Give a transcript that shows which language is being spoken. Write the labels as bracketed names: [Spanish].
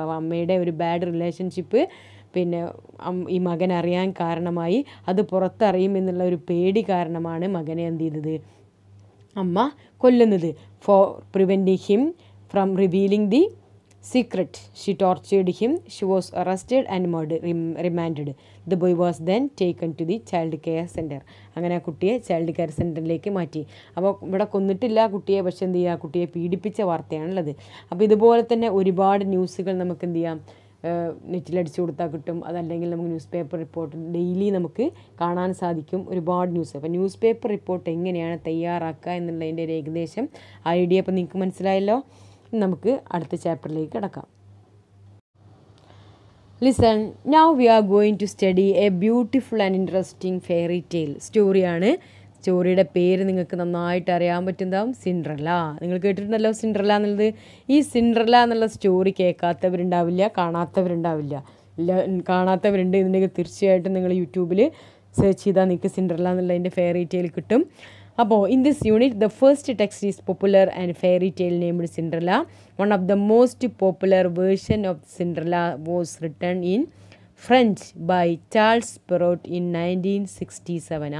[Malayalam] അപ്പോൾ അമ്മയുടെ ഒരു ബാഡ് റിലേഷൻഷിപ്പ് പിന്നെ ഈ മകൻ അറിയാൻ കാരണമായി. അത് പുറത്തറിയുമെന്നുള്ള ഒരു പേടി കാരണമാണ് മകനെ എന്ത് ചെയ്തത്? അമ്മ കൊല്ലുന്നത്. [English] For preventing him from revealing the secret she tortured him. She was arrested and remanded. The boy was then taken to the child care center. [Malayalam] അങ്ങനെ ആ കുട്ടിയെ ചൈൽഡ് കെയർ സെൻറ്ററിലേക്ക് മാറ്റി. അപ്പോൾ ഇവിടെ കൊന്നിട്ടില്ല കുട്ടിയെ, പക്ഷെ എന്ത് ചെയ്യുക, കുട്ടിയെ പീഡിപ്പിച്ച വാർത്തയാണുള്ളത്. അപ്പോൾ ഇതുപോലെ തന്നെ ഒരുപാട് ന്യൂസുകൾ നമുക്ക് എന്ത് ചെയ്യാം, നെറ്റിലടിച്ചു കൊടുത്താൽ കിട്ടും. അതല്ലെങ്കിൽ നമുക്ക് ന്യൂസ് പേപ്പർ റിപ്പോർട്ട് ഡെയിലി നമുക്ക് കാണാൻ സാധിക്കും, ഒരുപാട് ന്യൂസ്. അപ്പോൾ ന്യൂസ് പേപ്പർ റിപ്പോർട്ട് എങ്ങനെയാണ് തയ്യാറാക്കുക എന്നുള്ളതിൻ്റെ ഒരു ഏകദേശം ഐഡിയ ഇപ്പോൾ നിങ്ങൾക്ക് മനസ്സിലായല്ലോ. നമുക്ക് അടുത്ത ചാപ്റ്ററിലേക്ക് കിടക്കാം. [English] Listen, now we are going to study a beautiful and interesting fairy tale. സ്റ്റോറിയാണ്. [Malayalam] സ്റ്റോറിയുടെ പേര് നിങ്ങൾക്ക് നന്നായിട്ട് അറിയാൻ പറ്റുന്നതാവും, സിൻഡ്രല്ല. നിങ്ങൾ കേട്ടിട്ടുണ്ടല്ലോ സിൻഡ്രല്ല എന്നുള്ളത്. ഈ സിൻഡ്രല്ല എന്നുള്ള സ്റ്റോറി കേൾക്കാത്തവരുണ്ടാവില്ല, കാണാത്തവരുണ്ടാവില്ല. കാണാത്തവരുണ്ട് എന്നുണ്ടെങ്കിൽ തീർച്ചയായിട്ടും നിങ്ങൾ യൂട്യൂബിൽ സെർച്ച് ചെയ്താൽ നിങ്ങൾക്ക് സിൻഡ്രല്ല എന്നുള്ളതിൻ്റെ ഫെയറി ടെയിൽ കിട്ടും. [English] അപ്പോൾ in this unit the first text is popular and fairy tale named Cinderella. One of the most popular version of Cinderella was written in French by Charles Perrault in 1967.